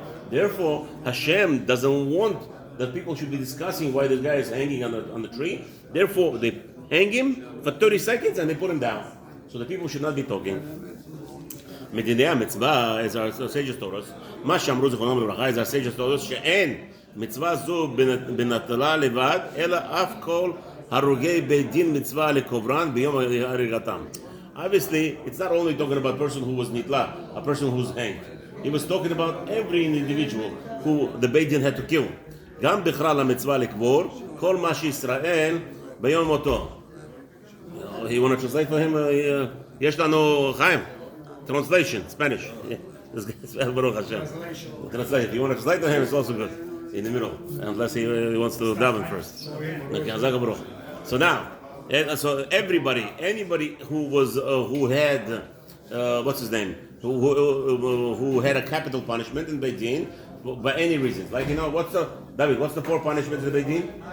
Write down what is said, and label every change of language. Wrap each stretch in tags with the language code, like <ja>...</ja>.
<en>Therefore, Hashem doesn't want that people should be discussing why this guy is hanging on the tree. Therefore, they hang him for 30 seconds and they put him down. So the people should not be talking. Medinei mitzvah, as our sages told us,</en> <he>מה שאמרו זיכרונם לברכה,</he> <en>as our sages told us,</en> <he>שאין מצווה זו בנטלה לבד, אלא אף כל הרוגי בית דין מצווה לקוברן ביום הריגתם.</he> <en>Obviously, it's not only talking about a person who was nitla, a person who's hanged. He was talking about every individual who the Beit Din had to kill.</en> <he>גם בכלל המצווה לקבור, כל מה שישראל ביום מותו.</he> <en>You want to translate for him?</en> <he>יש לנו חיים.</he> <en>Translation, Spanish. Baruch Hashem. Translation. If you want to translate to him, it's also good. In the middle, unless he wants to daven first. Okay, so now, so anybody who was who had what's his name, who had a capital punishment in Beit Din, by any reason, like what's the four punishments in Beit Din?</en>